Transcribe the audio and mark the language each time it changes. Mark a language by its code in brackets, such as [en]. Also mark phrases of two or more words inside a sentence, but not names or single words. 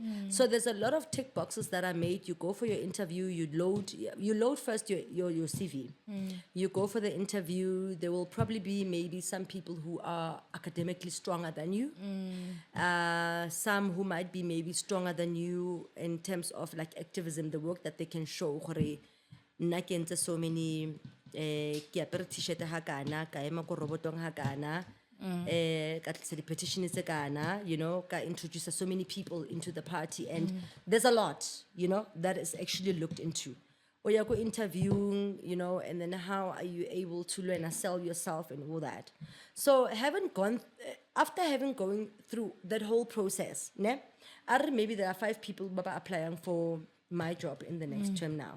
[en] So there's a lot of tick boxes that are made. You go for your interview, you load first your CV. You go for the interview. There will probably be maybe some people who are academically stronger than you. Some who might be maybe stronger than you in terms of like activism, the work that they can show. [st] Nna ke entse [en] so many [st] ke apere t-shirt ha kana ka ema ko robotong ha kana ka tlisa di-petition tse kana, [en] you know, ka introduce so many people into the party, and there's a lot, you know, that is actually looked into. Or you go interviewing, you know, and then how are you able to learn and sell yourself and all that. So after having going through that whole process, ne, maybe there are 5 people applying for my job in the next term now.